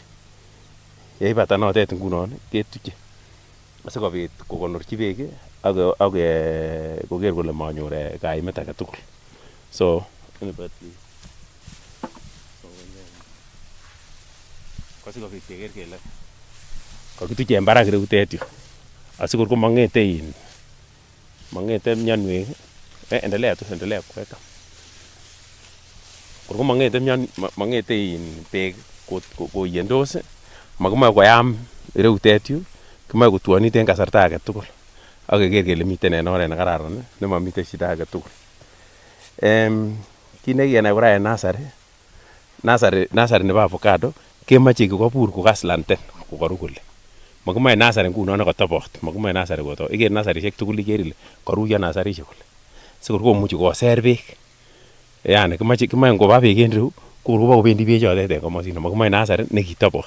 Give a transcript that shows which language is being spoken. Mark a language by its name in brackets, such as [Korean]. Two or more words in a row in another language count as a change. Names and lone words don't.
[Kalenjin] Yeibata notet ngunon ketuche asikobit kokonorchi beek ak koker kole manyor kaimet age tugul. So asikobit keker kele kakituche en barak reutet yu asikor ko mang'ete mionwek [Swahili] endelea kuweka [Kalenjin] kor ko mang'ete beek koyendos makimoe koyam reutet yu kimoe kotwonit en kasarta age tugul ak keker kele miten en oret nekararan nemamiten shida age tugul. Kit nekikenai kora en nasari nebo avocado kemoche kokabur kokaslanten kokaru kole makimoe nasari ngunon nekatobot makimoe nasari koto iker nasarisiek tugul iker ile karuyo nasarisiek kole sikor komuchi koser beek yani kimoe ngoba beek en reu kor koba kobendi bechotet en komosino makimoe nasari nekitobot.